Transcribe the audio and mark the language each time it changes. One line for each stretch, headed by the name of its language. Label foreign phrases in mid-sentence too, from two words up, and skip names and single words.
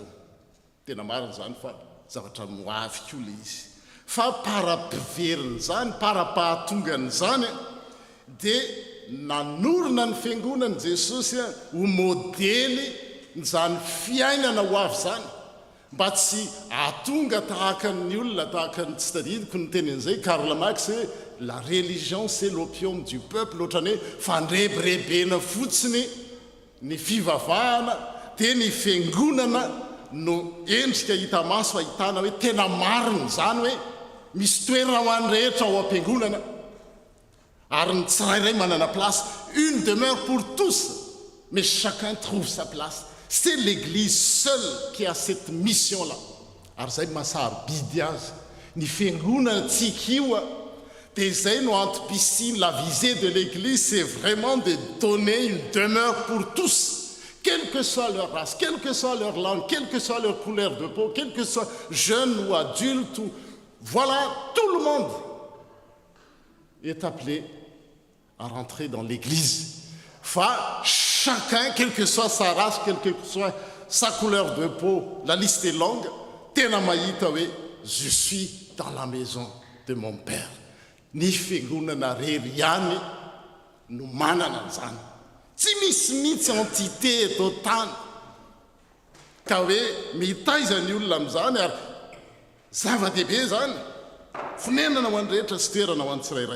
Malagasy: Tena marina zany fa zavatra moavy koa le izy, fa para-piveriny zany, para-pahatongany zany dia nanorina ny fiangonany Jesosy ho modely nyzany fiainana ho avy zany, mba tsy atonga tahaka ny olona, tahaka ny tsy tadidiko ny tenin'izay Karl Marx hoe
French: la religion c'est l'opium du peuple,
Malagasy: ohatrany hoe fandrebirebena fotsiny ny fivavahana, dia ny fiangonana no endrika hita maso ahitana hoe tena marina zany hoe misy toerana ho an'ny rehetra ao am-piangonana, ary ny tsirairay manana place.
French: Une demeure pour tous, mais chacun trouve sa place. C'est l'église seule qui a cette mission-là.
Malagasy: Ary zay masarobidy azy ny fiangonantsika io dia zay no antom-pisiny.
French: La visée de l'église, c'est vraiment de donner une demeure pour tous, quelle que soit leur race, quelle que soit leur langue, quelle que soit leur couleur de peau, quel que soit jeune ou adulte, voilà, tout le monde est appelé à rentrer dans l'église. Enfin, chacun, quelle que soit sa race, quelle que soit sa couleur de peau, la liste est longue.
Malagasy: Tena mahita hoe
French: je suis dans la maison de mon père.
Malagasy: Ny fiangonana rery ihany no manana an'izany, tsy misy mihitsy entité eto tany ka hoe mitaiza ny olona amin'izany. Ary zava-dehibe zany, fonenana ho an'ny rehetra sy toerana ho an'ny tsirairay.